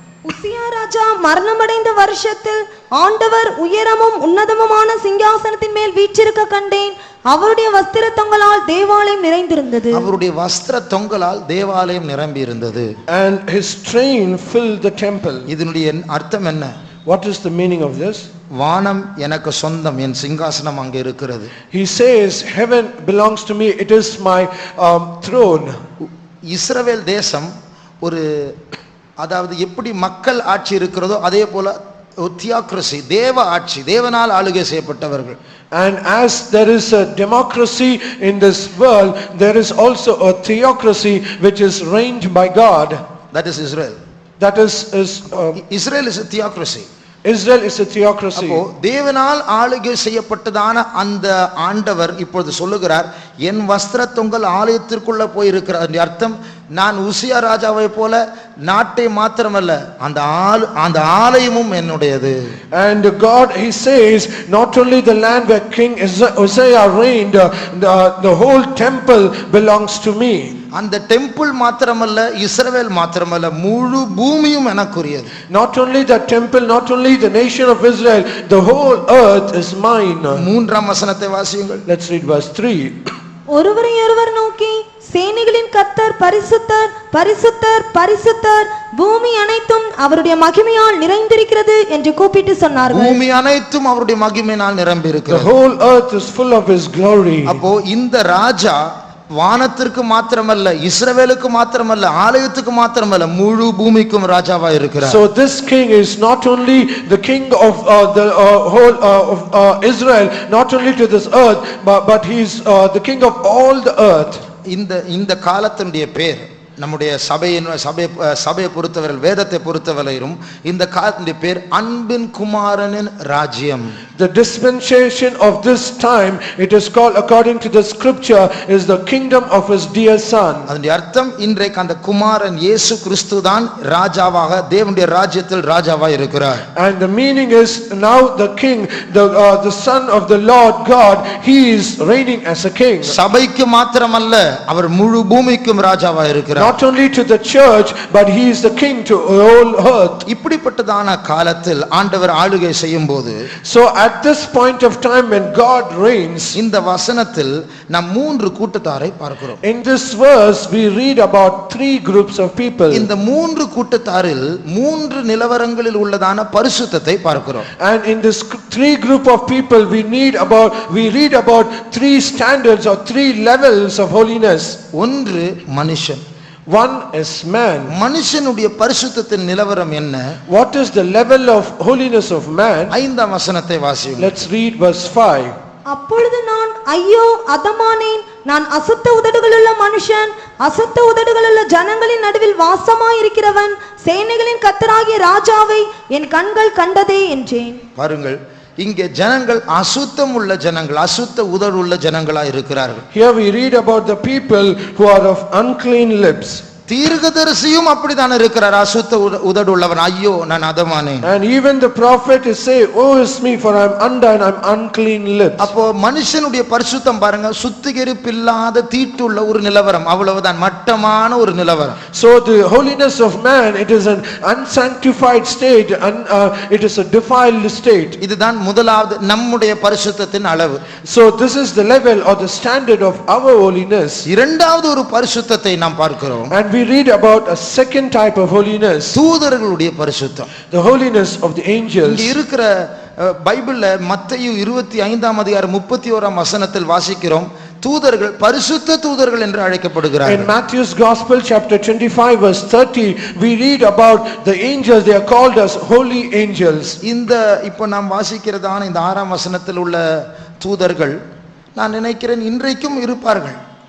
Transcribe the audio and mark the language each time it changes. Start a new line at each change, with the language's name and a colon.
Tamil: உசியா ராஜா மரணமடைந்த வருஷத்தில் ஆண்டவர் உயரமும் உன்னதமுமான சிங்காசனத்தின் மேல் வீற்றிருக்க கண்டேன். அவருடைய வஸ்திர தொங்கலால் தேவாலயம் நிறைந்திருந்தது. அவருடைய வஸ்திர தொங்கலால் தேவாலயம் நிரம்பி இருந்தது.
English: And his train filled the temple.
Tamil: இதனுடைய அர்த்தம் என்ன?
English: What is the meaning of this?
Tamil: வானம் எனக்கு சொந்தம், என் சிங்காசனம் அங்கே இருக்கிறது.
English: He says, heaven belongs to me, it is my throne.
Tamil: இஸ்ரவேல் தேசம் ஒரு, அதாவது எப்படி மக்கள் ஆட்சி இருக்கிறதோ அதே போல தியோக்ரசி, தேவ ஆட்சி, தேவனால் ஆளுகை செய்யப்பட்டவர்கள்.
English: And as there is a democracy in this world, there is also a theocracy which is reigned by God. That is Israel. That is Israel is a theocracy. Israel is a theocracy.
Tamil: அப்போ தேவனால் ஆளுகை செய்யப்பட்டதான அந்த ஆண்டவர் இப்பொழுது சொல்லுகிறார், என் வஸ்திர தொங்கல் ஆலயத்திற்குள்ள போயிருக்கிறார். அந்த அர்த்தம், நான் உசியா ராஜாவை போல நாட்டை மாத்திரமல்ல அந்த ஆலயமும் என்னுடையது.
English: And God, he says, not only the land where King Uzziah reigned, the whole temple belongs to me.
Tamil: அந்த டெம்பிள் மாத்திரமல்ல, இஸ்ரவேல் மாத்திரமல்ல, முழு பூமியும் எனக்குரியது.
English: Not only the temple, not only the nation of Israel, the whole earth is mine.
Tamil: மூன்றாம் வசனத்தை வாசியுங்கள்.
English: Let's read verse 3.
Tamil: ஒருவரையொருவர் நோக்கி, சேனைகளின் கர்த்தர் பரிசுத்தர் பரிசுத்தர் பரிசுத்தர், பூமி அனைத்தும் அவருடைய மகிமையால் நிறைந்திருக்கிறது என்று கூப்பிட்டு சொன்னார்கள். பூமி அனைத்தும் அவருடைய மகிமையினால் நிரம்பி இருக்கிறது.
English: The whole earth is full of his glory.
Tamil: அப்போ இந்த ராஜா வானத்திற்கு மாத்திரமல்ல, இஸ்ரவேலுக்கு மாத்திரமல்ல, ஆலயத்துக்கு மாத்திரமல்ல, முழு பூமிக்கும் ராஜாவா இருக்கிறார்.
English: So this king is not only the king of the whole of Israel, not only to this earth, but he is the king of all the earth.
Tamil: இந்த காலத்தினுடைய பேர், நம்முடைய சபையை பொறுத்தவரை, வேதத்தை பொறுத்தவரையிலும் இந்த காலத்தினுடைய பேர் அன்பின் குமாரனின் ராஜ்யம்.
English: The dispensation of this time, it is called according to the scripture, is the kingdom of his dear son.
Tamil: அதனுடைய அர்த்தம், இன்றைக்கு அந்த குமாரன் இயேசு கிறிஸ்து தான் ராஜாவாக தேவனுடைய ராஜ்யத்தில் ராஜாவா இருக்கிறார்.
English: And the meaning is, now the king, the son of the Lord God, he is reigning as a king.
Tamil: சபைக்கு மாத்திரமல்ல, அவர் முழு பூமிக்கும் ராஜாவா இருக்கிறார்.
English: Not only to the church, but he is the king to all earth.
Tamil: இப்படிப்பட்டதான காலத்தில் ஆண்டவர் ஆளுகை செய்யும்போது,
English: so at this point of time when God reigns,
Tamil: இந்த வசனத்தில் நாம் 3 கூட்டத்தாரை பார்க்கிறோம்.
English: in this verse we read about 3 groups of people.
Tamil: இந்த 3 கூட்டத்தாரில் 3 நிலவரங்களில் உள்ளதான பரிசுத்தத்தை பார்க்கிறோம்.
English: And in this 3 group of people we read about 3 standards or 3 levels of holiness.
Tamil: ஒன்று மனுஷன்.
English: One is man.
Tamil: மனுஷனுடைய பரிசுத்தத்தின் நிலவரம் என்ன?
English: What is the level of holiness of man?
Tamil: 5ஆம் வசனத்தை வாசியுங்கள்.
English: Let's read verse 5.
Tamil: அப்பொழுது நான் ஐயோ அதமானேன், நான் அசுத்த உதடுகளுள்ள மனுஷன், அசுத்த உதடுகளுள்ள ஜனங்களின் நடுவில் வாசமாயிருக்கிறவன், சேனைகளின் கர்த்தராகிய ராஜாவை என் கண்கள் கண்டதே என்றேன். பாருங்கள், இங்கே ஜனங்கள் அசுத்தம் உள்ள ஜனங்கள், அசுத்த உதடு உள்ள ஜனங்களா இருக்கிறார்கள்.
English: Here we read about the people who are of unclean lips.
Tamil: தீர்க்கதரிசியும் அப்படித்தான் இருக்கிறார், அசுத்த உதடு உள்ளவன். ஐயோ நான் அதமானேன்.
English: And even the prophet is say, "Woe is me, for I am undone, I am unclean lips."
Tamil: அப்போ மனுஷனுடைய பரிசுத்தம் பாருங்க, சுத்திகரிப்பில்லாத தீட்டுள்ள ஒரு நிலவரம், அவ்வளவுதான், மட்டமான ஒரு நிலவரம்.
English: So the holiness of man, it is an unsanctified state, and it is a defiled state.
Tamil: இதுதான் முதலாவது நம்முடைய பரிசுத்தத்தின் அளவு.
English: So this is the level or the standard of our holiness.
Tamil: இரண்டாவது ஒரு பரிசுத்தத்தை நாம் பார்க்கிறோம்.
English: And we read about a second type of holiness,
Tamil: தூதர்களுடைய பரிசுத்தம்.
English: the holiness of the angels.
Tamil: இங்க இருக்கிற பைபிள்ல மத்தேயு 25ஆம் அதிகாரம் 31ஆம் வசனத்தில் வாசிக்கிறோம், தூதர்கள் பரிசுத்த தூதர்கள் என்று
English: In
Tamil: அழைக்கப்படுகிறார்கள்.
English: Matthew's Gospel chapter 25 verse 30, we read about the angels, they are called as holy angels.
Tamil: இந்த இப்போ நாம் வாசிக்கிறதான இந்த 6ஆம் வசனத்தில் உள்ள தூதர்கள் நான் நினைக்கிறேன் இன்றைக்கும் இருப்பார்கள்.